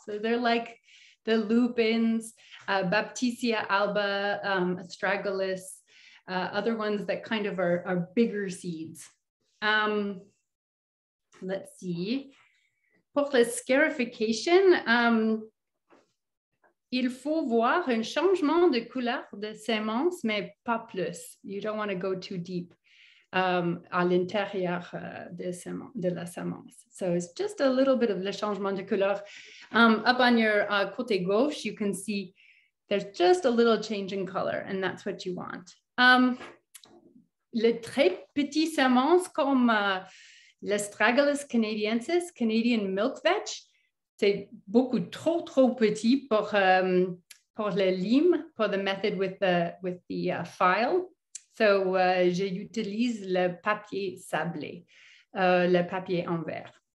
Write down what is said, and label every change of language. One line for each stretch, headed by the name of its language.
English: So they're like the lupins, Baptisia alba, astragalus, other ones that kind of are bigger seeds. Let's see.
French: Pour la scarification, il faut voir un changement de couleur de sémence, mais pas plus.
English: You don't want to go too deep
French: à l'intérieur de la sémence.
English: So it's just a little bit of
French: le changement de couleur.
English: Up on your
French: côté gauche,
English: you can see there's just a little change in color, and that's what you want.
French: Les très petites semences comme l'Astragalus canadiensis,
English: Canadian milk vetch,
French: c'est beaucoup trop petit pour le lime,
English: for the method with the file.
French: So, j'utilise le papier sablé, le papier en verre.